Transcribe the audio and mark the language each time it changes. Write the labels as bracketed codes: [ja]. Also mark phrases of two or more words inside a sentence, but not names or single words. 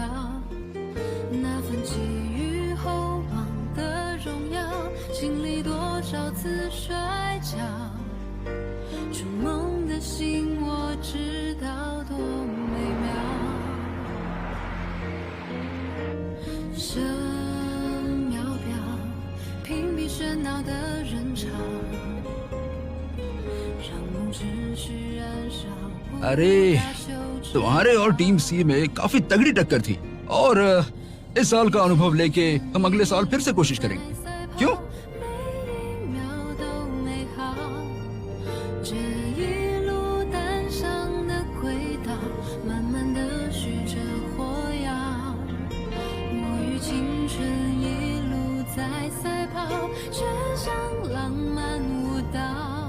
[zh] 那份寄予厚望的荣耀，经历多少次摔跤，筑梦的心我知道多美妙。生渺渺，屏蔽喧闹的人潮，让梦持续燃烧。 [hi] अरे तुम्हारे और टीम सी में काफी तगड़ी टक्कर थी और इस साल का अनुभव लेके हम अगले साल फिर से कोशिश करेंगे क्यों? [zh] 这一路单向的轨道，慢慢的许着火药。我与青春一路在赛跑，却像浪漫舞蹈。